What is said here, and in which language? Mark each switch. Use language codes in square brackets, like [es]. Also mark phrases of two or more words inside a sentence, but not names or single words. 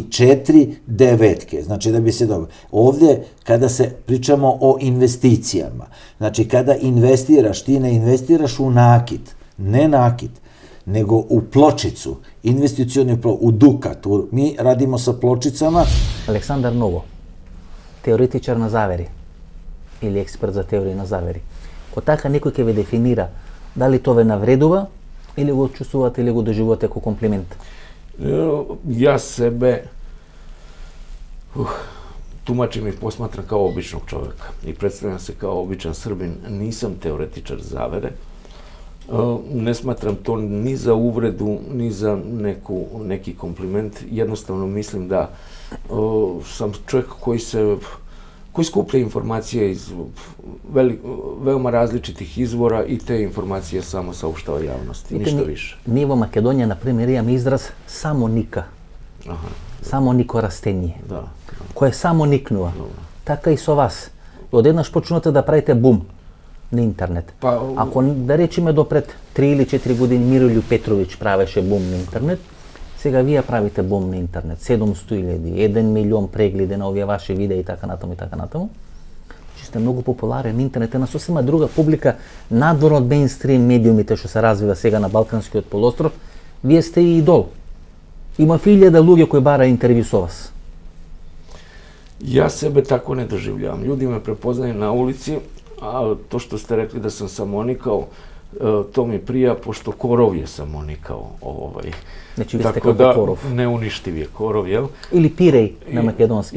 [sr] I 4 devetke, znači da bi se dobilo. Ovdje, kada se pričamo o investicijama, znači kada investiraš, ti ne investiraš u nakit, ne nakit, nego u pločicu, investicioni u dukat. Mi radimo sa pločicama. [mk] Александар Ново, теоретичар на завери или експерт за теорију на завери. Ko така некој ќе ве дефинира дали тоа ве навредува или го чувствувате или го доживувате како комплимент? [sr] Ja sebe tumačim i posmatram kao običnog čovjeka i predstavljam se kao običan Srbin. Nisam teoretičar zavere. Ne smatram to ni za uvredu, ni za neki kompliment. Jednostavno mislim da sam čovjek koji skuplja informacije iz veoma različitih izvora i te informacije samo saopštava javnosti, ništa više. [mk] Ние во Македонија, на пример, имаме израз самоника. Самонико растение. Кое само никнува. Така и со вас. Одеднаш почнувате да правите бум на интернет. Ако да речеме допред 3 или 4 години Мирољуб Петрович правеше бум на интернет, сега вие правите бум на интернет. 700.000, 1 милион прегледи на овие ваши видеа и така натаму и така натаму. Че сте многу популарен. Интернет е на сосема друга публика, надвор од мејнстрим медиумите што се развива сега на Балканскиот полуостров. Вие сте и идол. Има 1000 луѓе кои бара интервју со вас. [sr] Ja sebe tako ne doživljavam. Ljudi me prepoznaju na ulici, a to što ste rekli da sam samonikao, to mi prija, pošto korov je samonikao. [mk] Значи ви сте tako kako da korov. [sr] Neuništiv je korov, jel? [mk] Или пиреј на македонски.